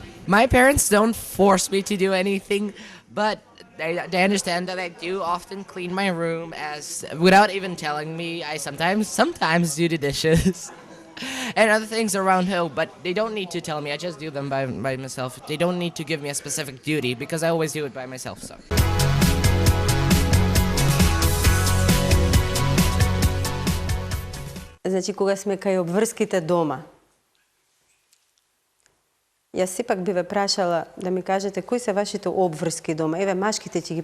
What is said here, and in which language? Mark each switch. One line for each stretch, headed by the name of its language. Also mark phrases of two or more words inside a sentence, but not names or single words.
English: My parents don't force me to do anything, but they understand that I do often clean my room without even telling me. I sometimes do the dishes and other things around home, but they don't need to tell me. I just do them by myself. They don't need to give me a specific duty because I always do it by myself. So.
Macedonian: Значи, кога сме кај обврските дома, јас сепак би ве прашала да ми кажете кои се вашите обврски дома. Еве, машките ќе ги...